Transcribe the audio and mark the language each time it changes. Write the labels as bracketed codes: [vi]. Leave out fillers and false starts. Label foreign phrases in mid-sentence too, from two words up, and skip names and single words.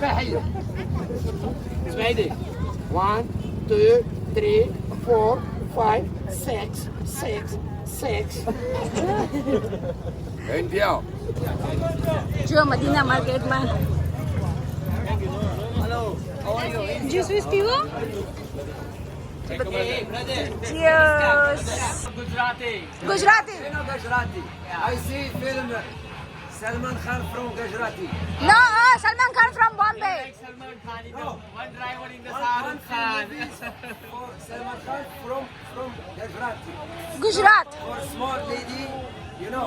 [ar] اسمعي دي [en] 1, 2, 3, 4, 5, 6, 6, 6. India. [gu] જો મદીના માર્કેટમાં જ્યુસ વીસ પીવો? [en] Cheers. [gu] ગુજરાતી. [en] Gujarati. I see film Salman Khan from Gujarati. No, Salman Khan from Bombay. Salman Khan is the one driver in the Shahrukh Khan. Salman Khan from Gujarati. Gujarat. For small lady, you know.